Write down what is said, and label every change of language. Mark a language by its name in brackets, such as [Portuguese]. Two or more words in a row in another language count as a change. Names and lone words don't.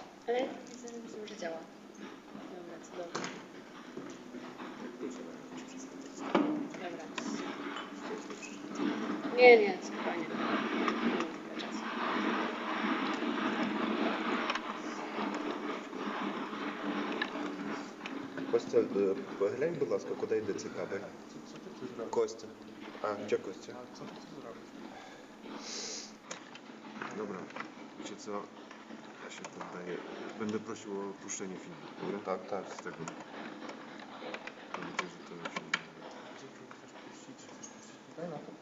[Polish] Ale widzę, że działa. Dobra, cudownie. Dobra. Nie, spokojnie. [Ukrainian] Костя, поглянь, будь ласка, куди йде цей кабель. Костя. А, [Polish] gdzie Костя? Dobra, wiecie co? Ja się poddaję. Będę prosił o opuszczenie filmu, dobra? Tak. Z tego. Mam nadzieję, że to się... Tutaj na to?